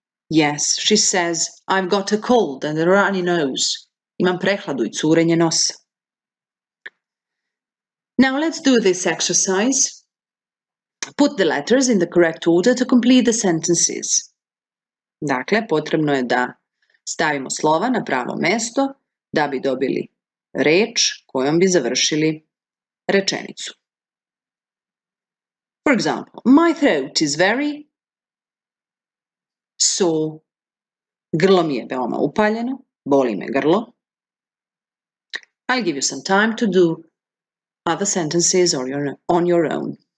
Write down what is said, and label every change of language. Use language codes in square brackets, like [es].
[en] Yes, she says, I've got a cold and a runny nose. [sr] Imam prehladu I curenje nosa. [en] Now let's do this exercise. Put the letters in the correct order to complete the sentences. [sr] Dakle, potrebno je da stavimo slova na pravo mesto da bi dobili reč kojom bi završili rečenicu. [en] For example, my throat is very sore. [sr] Grlo mi je veoma upaljeno, boli me grlo. [en] I'll give you some time to do other sentences on your own.